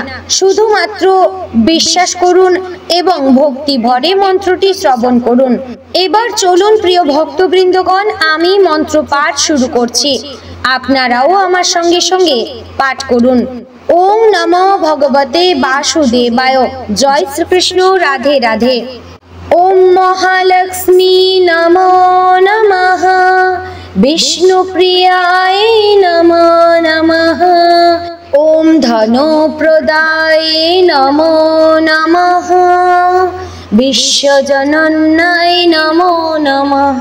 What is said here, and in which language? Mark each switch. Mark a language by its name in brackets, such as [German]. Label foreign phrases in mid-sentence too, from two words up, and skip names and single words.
[Bangla] শুধুমাত্র বিশ্বাস করুন এবং ভক্তি ভরে মন্ত্রটি শ্রবণ করুন। এবার চলুন প্রিয় ভক্তবৃন্দগণ, আমি মন্ত্র পাঠ শুরু করছি। আপনারাও আমার সঙ্গে সঙ্গে পাঠ করুন। [Sanskrit] ওম নমো ভগবতে বাসুদেবায়। [Bangla] জয় শ্রীকৃষ্ণ, রাধে রাধে। [Sanskrit] ওম মহালক্ষ্মী নমো নমঃ, বিষ্ণুপ্রিয়ায় নমো নমঃ। ওম ধনপ্রদায় নমো নমঃ, বিশ্বজনন্যায় নমো নমঃ।